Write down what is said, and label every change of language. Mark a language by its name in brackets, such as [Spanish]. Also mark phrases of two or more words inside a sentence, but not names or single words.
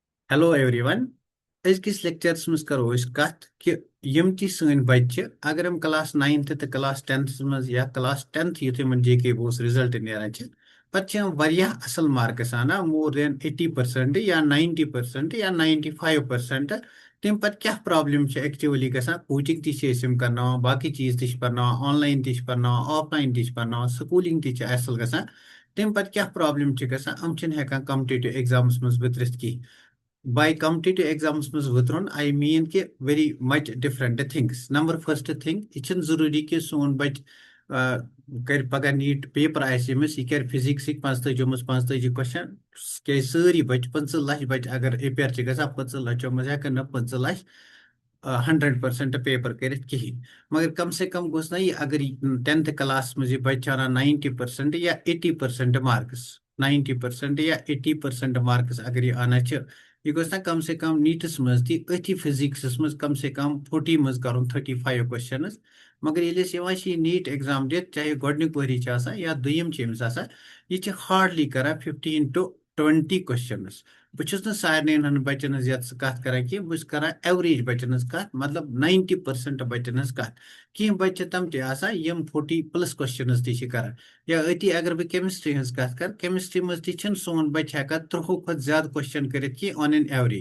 [English] Hello everyone. [Kashmiri] أزکِس لیکچرس منٛز کرو أسۍ کتھ کہِ یِم تہِ سٲنۍ بچہِ اگر یِم کلاس 9th تہٕ کلاس 10th منٛز یا کلاس 10th یُتھ یِمن جے کے بوس رِزلٹ نیران چھِ پتہٕ چھِ یِم واریاہ اصل مارکس انان [English] more than [Kashmiri] 80% یا 90% یا 95%. تمہِ پتہٕ کیٛاہ پرابلم چھِ ایکچُؤلی گژھان کوچنگ تہِ چھِ أسۍ یِم کرناوان باقٕے چیٖز تہِ چھِ پرناوان آن لاین تہِ چھِ پرناوان آف لاین تہِ چھِ پرناوان سکوٗلِنگ تہِ چھِ اصل گژھان. تمہِ پتہٕ کیٛاہ پرابلم چھِ گژھان یِم چھِنہٕ ہٮ۪کان [English] competitive exams [Kashmiri] منٛز ؤترِتھ کِہیٖنۍ. [English] By competitive exams [Kashmiri] منٛز وٕترُن [English] I mean کہ very much different things. Number first thing [Kashmiri] یہ چھُنہٕ ضروٗری کہ سون بچہِ کر پگاہ نیٹ پیپر آسہِ أمِس یہِ کرِ فزکسٕکۍ 45 منٛز 45 کوسچن کیازِ سٲری بچہِ 15 لچھ بچہِ اگر ایپیر چھِ گژھان 15 لچھو منٛز ہٮ۪کن نہٕ 15 لچھ 100% پیپر کٔرِتھ کِہیٖنۍ مگر [Urdu] کم سے کم [Kashmiri] گوٚژھ نہ یہِ اگر 10th کلاس منٛز یہِ بچہِ چھُ انان 90% یا 80% مارکس 90% یا 80% مارکس اگر یہِ انان چھِ یہ گوٚژھ نہ [Urdu] کم سے کم [Kashmiri] نیٹس منٛز تہِ أتھی فزکسس منٛز کم سے کم 40 منٛز کرُن 35 کوسچنز مگر ییٚلہِ أسۍ یِوان چھِ یہِ نیٹ ایگزام دِتھ چاہے گۄڈنیُک ؤری چھِ آسان یا دوٚیِم چھِ أمِس آسان یہِ چھِ ہارڈلی کران 15 to 20 کوسچنز. بہٕ چھُس نہٕ سارنٕے ہٕنٛدۍ بچن ہٕنٛز یَتھ کتھ کران کینٛہہ بہٕ چھُس کران ایوریج بچن ہٕنٛز کتھ مطلب 90% بچن ہٕنٛز کتھ. کینٛہہ بچہِ چھِ تِم تہِ آسان یِم 40+ کوسچنز تہِ چھِ کران یا أتی اگر بہٕ کیمسٹری ہٕنٛز کتھ کرٕ کیمسٹری منٛز تہِ چھِنہٕ سون بچہِ ہٮ۪کان 30 کھۄتہٕ زیادٕ کوسچن کٔرِتھ کینٛہہ [English] on an average.